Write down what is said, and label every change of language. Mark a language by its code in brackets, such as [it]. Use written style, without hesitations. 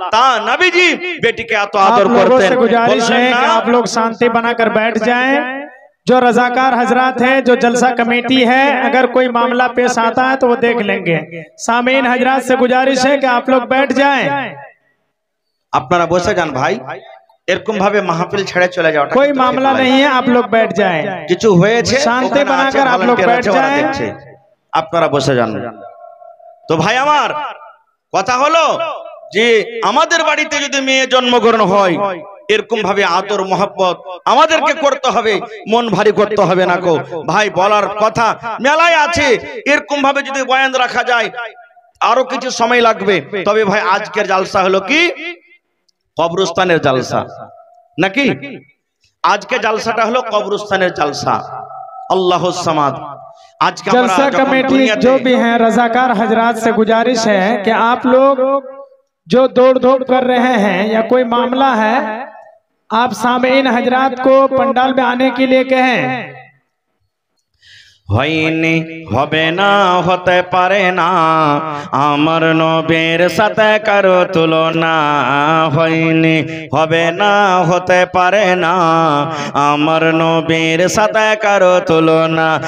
[hi] তা নবীজি बेटी के तो आदर करते हैं। गुजारिश है कि आप लोग शांति बनाकर बैठ जाएं। जो रजाकार हजरात हैं, जो जलसा कमेटी है, अगर कोई मामला पेश आता है तो वो देख लेंगे। सामीन हजरात से गुजारिश है कि आप लोग बैठ जाएं। अपना बसे जान भाई, [bn] এরকম ভাবে মাহফিল ছেড়ে চলে যাওয়াটা [hi] कोई मामला नहीं है, आप लोग बैठ जाएं। [bn] কিছু হয়েছে [hi] शांति बनाकर आप लोग बैठ जाएं। [bn] আপনারা বসে যান। তো ভাই আমার কথা হলো যে আমাদের বাড়িতে যদি মেয়ে জন্মগ্রহণ হয়, এরকম ভাবে আদর মোহাব্বত আমাদেরকে করতে হবে, মন ভারী করতে হবে না গো ভাই। বলার কথা মেলায় আছে, এরকম ভাবে যদি বয়ান রাখা যায় আরো কিছু সময় লাগবে। তবে ভাই আজকের জালসা হলো কি কবরস্থানের জালসা নাকি? আজকে জালসাটা হলো কবরস্থানের জালসা। আল্লাহুস সামাদ। आज [hi] जलसा कमेटी जो भी हैं रजाकार हजरात से गुजारिश है कि आप लोग जो दौड़ धूप कर रहे हैं या कोई मामला है, आप सामीन हजरात को पंडाल में आने के लिए कहें। [bn] হয়নি হবে না হতে পারে না, আমার নবীর সাথে কারো তুলনা। হয়নি হবে না হতে পারে না, আমার নবীর সাথে কারো তুলনা।